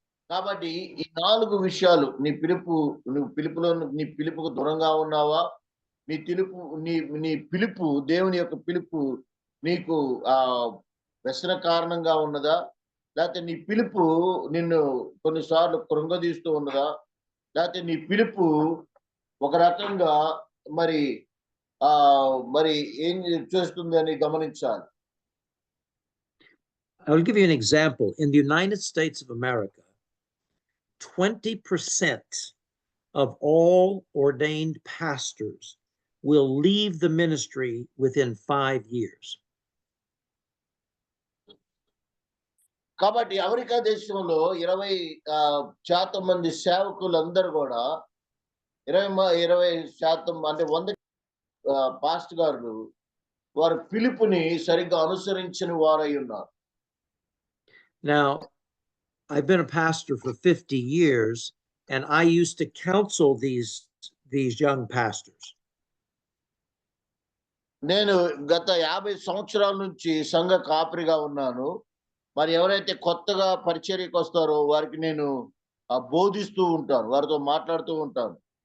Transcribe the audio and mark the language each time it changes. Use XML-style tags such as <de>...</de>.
<te>కాబట్టి ఈ 4 విషయాలు, నువ్వు పిలుపుకు దూరంగా ఉన్నావా, నీ పిలుపు దేవుని యొక్క పిలుపు నీకు వ్యసన కారణంగా ఉన్నదా, లేకపోతే నీ పిలుపు నిన్ను కొన్నిసార్లు కృంగదీస్తూ ఉన్నదా, లేకపోతే నీ పిలుపు ఒక రకంగా మరి మరి ఏం చేస్తుంది అని గమనించాలి.</te> <en>I will give you an example. In the United States of America, 20% of all ordained pastors will leave the ministry within 5 years.</en> <te>కాబట్టి అమెరికా దేశంలో 20% మంది సేవకులందరూ కూడా 20% అంటే 100 పాస్ట్ గారు వారి పిలుపుని సరిగ్గా అనుసరించని వారై ఉన్నారు.</te> <en>Now, I've been a pastor for 50 years, and I used to counsel these young pastors.</en> <te>నేను గత 50 సంవత్సరాల నుంచి సంఘ కాపరిగా ఉన్నాను. మరి ఎవరైతే కొత్తగా పరిచర్యకు వస్తారో వారికి నేను బోధిస్తూ ఉంటాను, వారితో మాట్లాడుతూ ఉంటాను.</te>